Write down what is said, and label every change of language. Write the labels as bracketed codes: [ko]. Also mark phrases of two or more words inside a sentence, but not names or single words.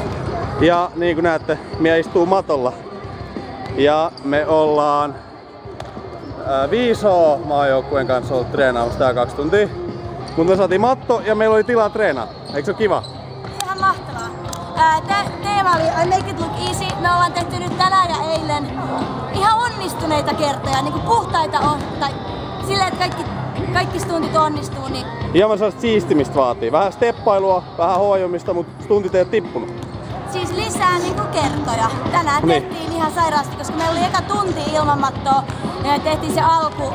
[fi] Ja niin kuin näette, Mia istuu matolla. Ja me ollaan 5H maajoukkueen kanssa ollut treenaamassa tää 2 tuntia. Mutta me saatiin matto ja meillä oli tilaa treenaa. Eikö se ole kiva? Ihan mahtavaa. Teema oli [en] I make it look easy. [fi] Me ollaan tehty nyt tänään ja eilen ihan onnistuneita kertoja, niinku puhtaita tai silleen, että kaikki stuntit onnistuu. Niin... Hieman sellaista siistimistä vaatii. Vähän steppailua, vähän huojumista, mutta stuntit ei ole tippunut. Siis lisää niinku kertoja. Tänään tehtiin ihan sairaasti, koska meillä oli eka tunti ilman mattoa ja tehtiin se alku.